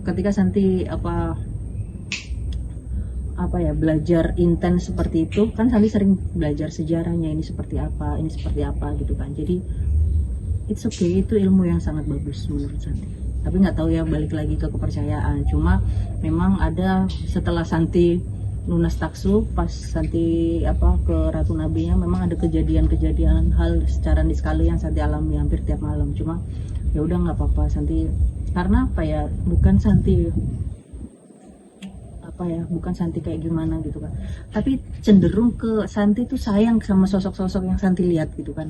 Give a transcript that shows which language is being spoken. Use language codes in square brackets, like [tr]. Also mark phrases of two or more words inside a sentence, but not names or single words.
[id] Ketika Santi belajar intens seperti itu kan, Santi sering belajar sejarahnya, ini seperti apa gitu kan. Jadi [en] it's okay, [id] itu ilmu yang sangat bagus menurut Santi. Tapi nggak tahu ya, balik lagi ke kepercayaan. Cuma memang ada setelah Santi lunas taksu, pas Santi ke Ratu Nabinya, memang ada kejadian hal secara niskala yang Santi alami hampir tiap malam. Cuma ya udah nggak apa-apa Santi, karena bukan Santi kayak gimana gitu kan, tapi cenderung ke Santi tuh sayang sama sosok-sosok yang Santi lihat gitu kan.